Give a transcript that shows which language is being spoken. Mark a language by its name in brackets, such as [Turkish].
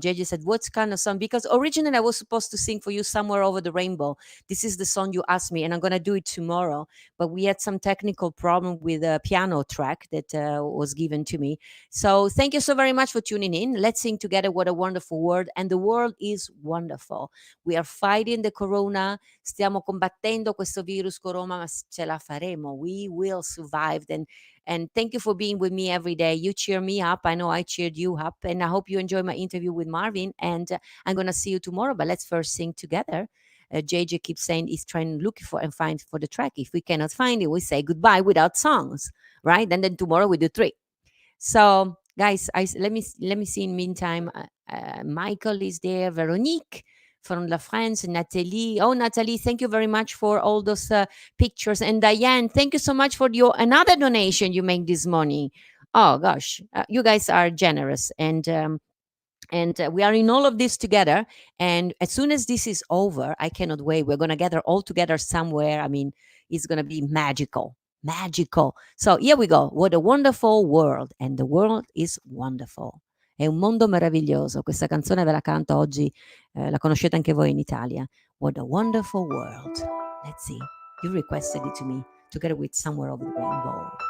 [English] JJ said, what kind of song? Because originally I was supposed to sing for you Somewhere Over the Rainbow. This is the song you asked me, and I'm going to do it tomorrow. But we had some technical problem with a piano track that was given to me. So thank you so very much for tuning in. Let's sing together What a Wonderful World. And the world is wonderful. We are fighting the corona. [Italian] Stiamo combattendo questo virus corona, ma ce la faremo. [English] We will survive. And thank you for being with me every day. You cheer me up. I know I cheered you up. And I hope you enjoy my interview with Marvin. And I'm going to see you tomorrow. But let's first sing together. JJ keeps saying he's trying to look for and find for the track. If we cannot find it, we say goodbye without songs, right? And then tomorrow we do 3. So, guys, let me see. In meantime, Michael is there. Veronique from La France, Nathalie. Oh, Nathalie, thank you very much for all those pictures. And Diane, thank you so much for your another donation you make this morning. Oh gosh, you guys are generous, and we are in all of this together. And as soon as this is over, I cannot wait. We're gonna gather all together somewhere. I mean, it's gonna be magical. Magical. So here we go. What a wonderful world. And the world is wonderful. [Italian] È un mondo meraviglioso. Questa canzone ve la canto oggi, la conoscete anche voi in Italia. [English] What a wonderful world. Let's see. You requested it to me together with Somewhere Over the Rainbow.